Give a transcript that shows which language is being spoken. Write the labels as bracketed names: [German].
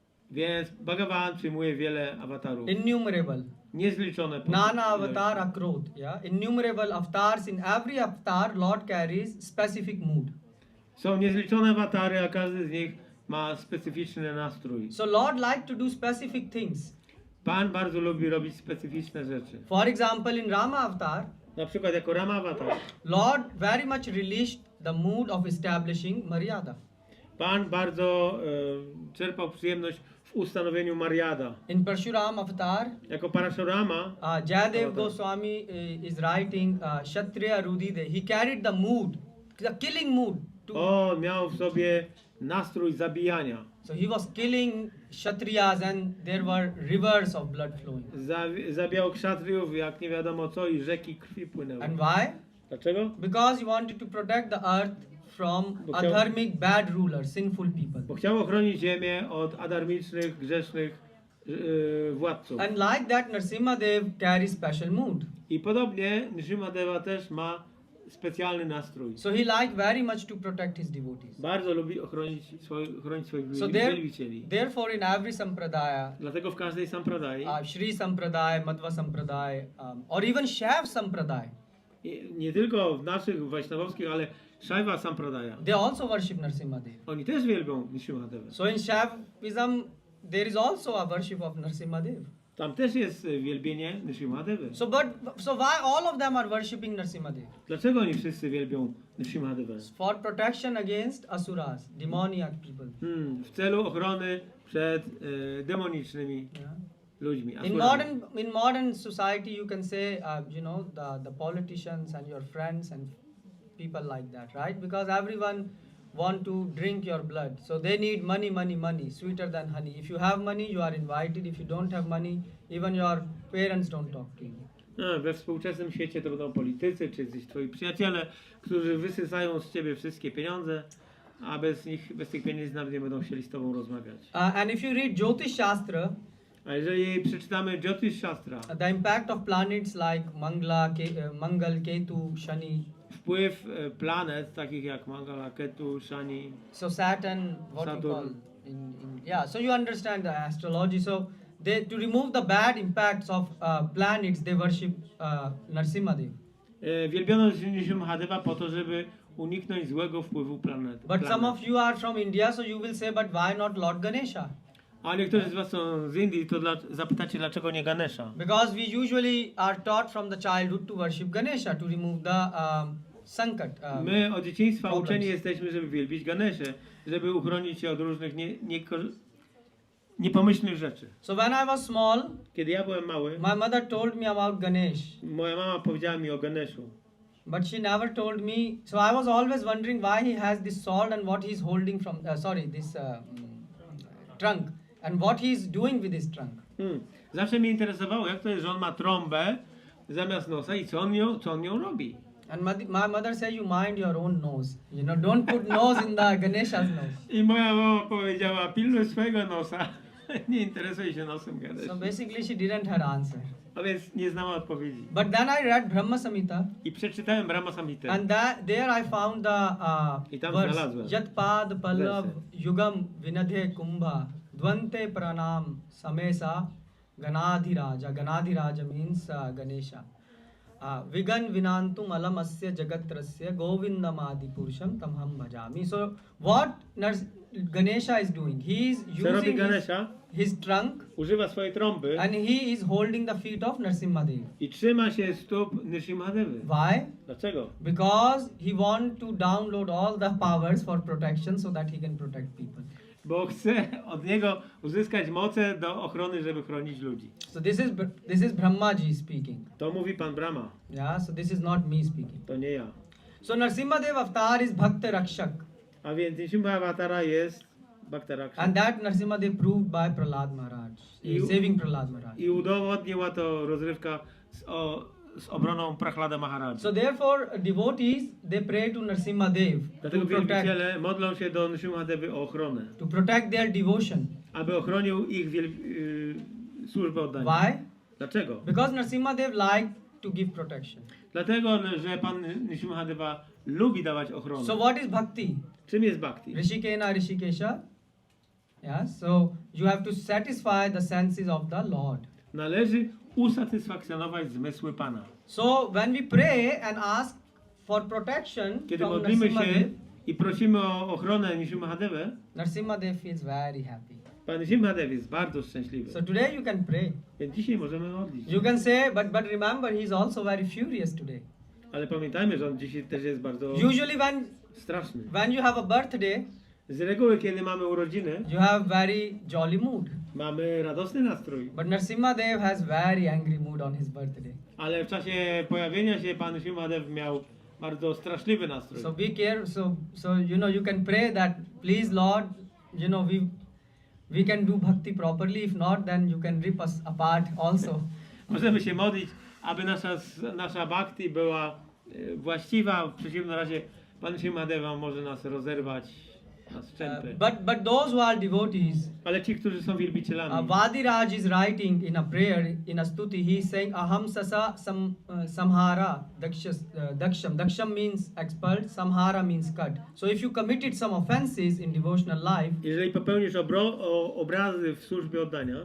[Polish] Więc Bhagavan przyjmuje wiele awatarów. [English] innumerable. [Polish] Niezliczone. [Hindi] Nana avatar akrot, [English] yeah. Innumerable avatars. In every avatar, Lord carries specific mood. [Polish] Są niezliczone awatary, a każdy z nich ma specyficzny nastrój. [English] So Lord like to do specific things. [Polish] Pan bardzo lubi robić specyficzne rzeczy. [English] For example, in Rama avatar, [Polish] Na przykład jako Rama awatar. [English] Lord very much relished the mood of establishing Maryada. [Polish] Pan bardzo czerpał przyjemność w ustanowieniu Maryada. [English] In Parshuram avatar, [Polish] Jako Parashurama, [English] Jayadev Goswami is writing Kshatriya Rudide. He carried the mood, the killing mood. [Polish] on miał w sobie nastrój zabijania. [English] So he was killing Kshatriyas and there were rivers of blood flowing. [Polish] Zabijał kszatriów jak nie wiadomo co i rzeki krwi płynęły. [English] And why? [Polish] Dlaczego? [English] Because he wanted to protect the earth from adharmic bad rulers, sinful people. [Polish] Bo chciał ochronić ziemię od adarmicznych, grzesznych władców. [English] And like that, Nrsimhadev carries special mood. [Polish] I podobnie Nrsimhadeva też ma specjalny nastrój. [English] So he liked very much to protect his devotees. [Polish] Bardzo lubi ochronić swoich [English] So [Polish] wielbicieli. [English] therefore in every sampradaya, [Polish] Dlatego w każdej sampradai, [English] Shri Sampradaya, Madhva Sampradaya, or even Shaiv Sampradaya, [Polish] nie tylko w naszych wajsznawowskich, ale Shaiva Sampradaya, [English] they also worship Nrsimhadev. [Polish] oni też wielbią Nrsimhadevę. [English] So in Shaivism, there is also a worship of Nrsimhadev. [Polish] Tam też jest wielbienie Nrsimhadewy. [English] So why all of them are worshipping Nrsimhadev? [Polish] Dlaczego oni wszyscy wielbią Nrsimhadevę? [English] For protection against asuras, demoniac people. [Polish] W celu ochrony przed demonicznymi [English] Yeah. [Polish] ludźmi. [English] In modern society, you can say, you know, the politicians and your friends and people like that, right? Because everyone want to drink your blood, so they need money, sweeter than honey. If you have money, you are invited. If you don't have money, even your parents don't talk to you. [Polish] We współczesnym świecie to będą politycy, czy jacyś twoi przyjaciele, którzy wysysają z ciebie wszystkie pieniądze, a bez tych pieniędzy nawet nie będą chcieli z tobą rozmawiać. [English] And if you read Jyotish Shastra, [Polish] A jeżeli przeczytamy Jyotish Shastra, [English] the impact of planets like Mangal, Ketu, Shani, [Polish] wpływ planet takich jak Mangala, Ketu, Shani, [English] so Saturn, what you Saturn. call yeah. So you understand the astrology. So to remove the bad impacts of planets, they worship Nrsimhadev. [Polish] Wielbiono Nrsimhadeva po to, żeby uniknąć złego wpływu planet. [English] But some of you are from India, so you will say, but why not Lord Ganesha? [Polish] A niektórzy z was są z Indii, to zapytacie, dlaczego nie Ganesha? [English] Because we usually are taught from the childhood to worship Ganesha, to remove the sankat. [Polish] My od dzieciństwa [English] problems. [Polish] uczeni jesteśmy, żeby wielbić Ganeszę, żeby uchronić się od różnych niepomyślnych rzeczy. [English] So when I was small, [Polish] Kiedy ja byłem mały, [English] my mother told me about Ganesh. [Polish] moja mama powiedziała mi o Ganeszu. [English] But she never told me. So I was always wondering why he has this sword and what he's holding from. This trunk and what he's doing with his trunk. [Polish] Zawsze mnie interesowało, jak to jest, że on ma trąbę zamiast nosa i co on nią robi. [English] And my mother said, you mind your own nose. You know, don't put nose in the Ganesha's nose. [Polish] I moja mama powiedziała, pilnuj swojego nosa, nie interesuj się nosem Ganesha. [English] So basically she didn't have answer. [Polish] A więc nie znała odpowiedzi. [English] But then I read Brahma Samhita. [Polish] I przeczytałem Brahma Samhitę. [English] And there I found the [Polish] I tam [English] verse. [Polish] znalazłem. [Sanskrit] Yat pad pallav [Polish] Wersy. [Sanskrit] yugam vinadhe kumbha dvante pranam samesa ganadhiraja [English] means Ganesha. [Sanskrit] Vigan vinantum alam asya jagatrasya govindamadi purusham tamham bhajami. [English] So what Ganesha is doing? He is [Polish] Co robi [English] using [Polish] Ganesha? [English] his trunk [Polish] Używa swojej trąby [English] and he is holding the feet of Nrsimhadeva. [Polish] i trzyma się stóp Nrsimhadevy. [English] Why? [Polish] Dlaczego? [English] Because he want to download all the powers for protection so that he can protect people. [Polish] Bo chce od niego uzyskać moce do ochrony, żeby chronić ludzi. [English] So this is Brahmaji speaking. [Polish] To mówi Pan Brahma. [English] Yeah, so this is not me speaking. [Polish] To nie ja. [English] So Nrsimhadeva avatar is Bhakta Rakshak. [Polish] A więc Nrsimhavatara jest Bhakta Rakshak. [English] And that Nrsimhadev proved by Prahlad Maharaj. Saving Prahlad Maharaj. [Polish] I udowodniła to rozrywka z obroną Prahlada Maharaja. [English] So therefore devotees they pray to Nrsimhadev [Polish] Dlatego [English] to protect, [Polish] wielbiciele modlą się do Nrsimhadevy o ochronę, [English] to protect their devotion. [Polish] aby ochronił ich służbę oddania. [English] Why? [Polish] Dlaczego? [English] Because Nrsimhadev liked to give protection. [Polish] Dlatego, że Pan Nrsimhadeva lubi dawać ochronę. [English] So what is bhakti? [Polish] Czym jest bhakti? [Sanskrit] Rishikena Rishikesha. [English] Yeah, so you have to satisfy the senses of the Lord. [Polish] Należy usatysfakcjonować zmysły Pana. [English] So when we pray and ask for protection [Polish] Kiedy [English] from [Polish] modlimy się [English] Nrsimhadev, [Polish] i prosimy o ochronę Nrsimhadevę, [English] Nrsimhadev feels very happy. [Polish] Pan Nrsimhadev jest bardzo szczęśliwy. [English] So today you can pray. [Polish] Więc dzisiaj możemy modlić. [English] You can say, but remember, he is also very furious today. [Polish] Ale pamiętajmy, że on dzisiaj też jest bardzo [English] Usually [Polish] straszny. [English] when you have a birthday, [Polish] Z reguły, kiedy mamy urodziny, [English] you have very jolly mood. [Polish] mamy radosny nastrój. [English] But Nrsimhadev has very angry mood on his birthday. [Polish] Ale w czasie pojawienia się Pan Nrsimhadev miał bardzo straszliwy nastrój. [English] So be careful. So you know you can pray that, please Lord, you know we can do bhakti properly. If not, then you can rip us apart also. [Polish] Możemy się modlić, aby nasza bhakti była właściwa. W przeciwnym razie Pan Nrsimhadeva może nas rozerwać na strzępy. [English] But those who are devotees, [Polish] Ale ci, którzy są wielbicielami, [English] Vadiraj is writing in a prayer, in a stuti, he is saying [Sanskrit] aham sasa samhara daksham. [English] Daksham means expelled, samhara means cut. So if you committed some offenses in devotional life, [Polish] jeżeli popełnisz obrazy w służbie oddania,